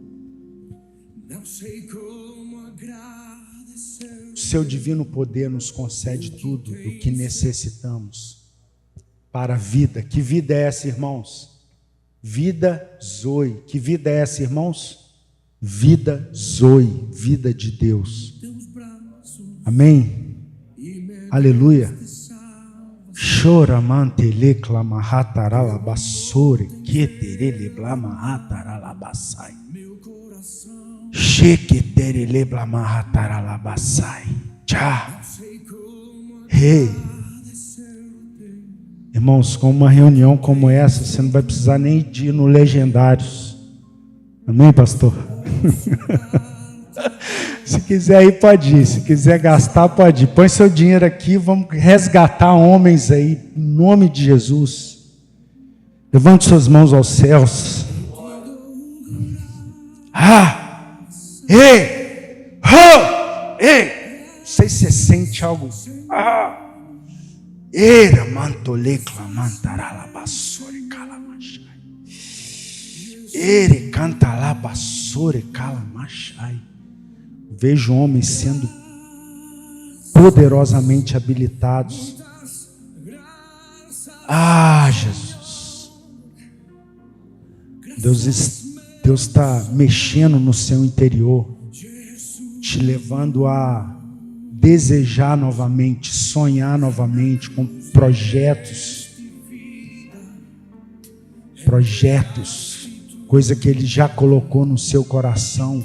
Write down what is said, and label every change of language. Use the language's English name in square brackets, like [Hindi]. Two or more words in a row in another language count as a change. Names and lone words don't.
[Portuguese] O seu divino poder nos concede tudo do que necessitamos para a vida. Que vida é essa, irmãos? Vida Zoe. Que vida é essa, irmãos? Vida Zoe, vida de Deus. Amém? Aleluia. Chora mantele clamahatarala basore keterele blamahatarala basai. Sheketerele blamahatarala basai. Tchá. Hey. Irmãos, com uma reunião como essa, você não vai precisar nem de ir no Legendários. Amém, pastor? Se quiser ir, pode ir. Se quiser gastar, pode ir. Põe seu dinheiro aqui, vamos resgatar homens aí, em nome de Jesus. Levante suas mãos aos céus. Não sei se você sente algo. Era mantole clamantarala basore calamachai. Ere canta lá basore calamachai. Vejo homens sendo poderosamente habilitados. Jesus. Deus está mexendo no seu interior, te levando a desejar novamente, sonhar novamente com projetos, coisa que Ele já colocou no seu coração.